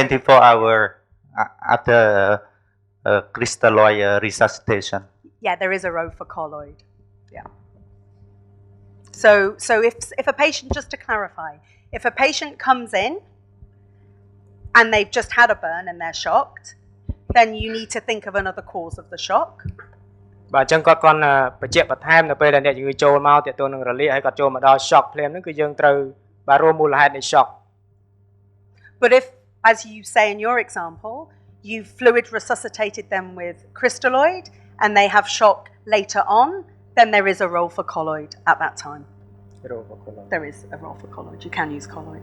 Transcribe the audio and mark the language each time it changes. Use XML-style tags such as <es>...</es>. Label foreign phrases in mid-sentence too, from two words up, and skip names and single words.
<en>24 hours after crystalloid resuscitation. Yeah, there is a role for colloid. Yeah. So if a patient, just to clarify, if a patient comes in and they've just had a burn and they're shocked, then you need to think of another cause of the shock.</en> <km>បាទអញ្ចឹងគាត់បញ្ជាក់បន្ថែមនៅពេលដែលអ្នកជំងឺចូលមកទាក់ទងនឹងរលាកហើយគាត់ចូលមកដល់ shock ភ្លាមហ្នឹងគឺយើងត្រូវបាទរួមមូលហេតុនៃ shock.</km> <en>But if, as you say in your example, you fluid resuscitated them with crystalloid and they have shock later on, then there is a role for colloid at that time. There is a role for colloid. You can use colloid.</en>